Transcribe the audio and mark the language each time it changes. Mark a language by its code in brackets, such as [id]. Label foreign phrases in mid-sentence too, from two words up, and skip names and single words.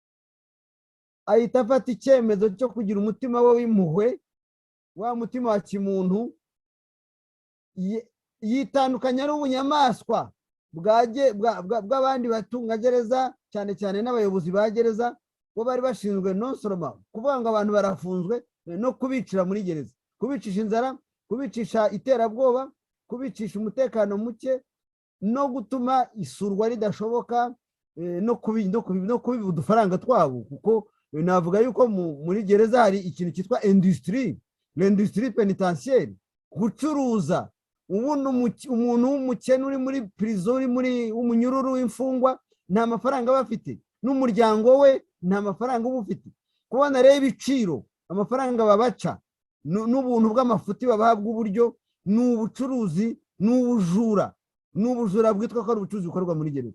[rw] ahita afata icyemezo cyo kugira umutima we w'impuhwe, wa mutima wa kimuntu, yitandukanya n'ubunyamaswa bw'abandi batunga gereza, cyane cyane n'abayobozi ba gereza, bo bari bashinzwe [fr] non seulement [rw] kuvuga ngo abantu barafunzwe, no kubicira muri gereza, kubicisha inzara, kubicisha iterabwoba, kubicisha umutekano muke, no gutuma isurwa ridashoboka, no kubiba udufaranga twabo. Kuko navuga yuko muri gereza hari ikintu cyitwa industrie, [fr] l'industrie pénitentiaire, [rw] gucuruza. Umuntu w'umukene uri muri prison, uri muri umunyururu w'imfungwa, nta mafaranga bafite, n'umuryango we nta mafaranga ubufite. Kubona rero ibiciro, amafaranga babaca, n'ubuntu bw'amafuti babahabwa uburyo, n'ubucuruzi, n'ubujura bwitwa ko ari ubucuruzi bukorwa muri gereza.